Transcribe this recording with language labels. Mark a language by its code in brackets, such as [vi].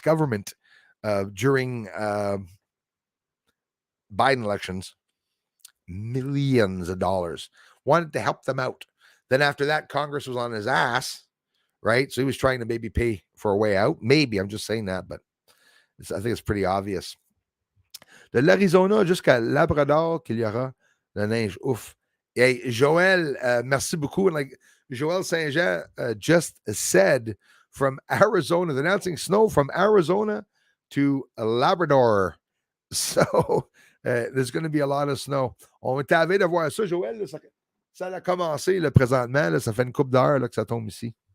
[en] government during Biden elections, millions of dollars, wanted to help them out. Then after that, Congress was on his ass, right? So he was trying to maybe pay for a way out. Maybe, I'm just saying that, but I think it's pretty obvious. [fr] De l'Arizona jusqu'à Labrador qu'il y aura la neige. Ouf. Hey, Joël, merci beaucoup. And [en] Joel Saint Jean just said from Arizona. They're announcing snow from Arizona to Labrador. So, there's going to be a lot of snow. [fr] On est avé de voir ça, Joël. Là, ça a commencé là, présentement. Là, ça fait une couple d'heures là, que ça tombe ici.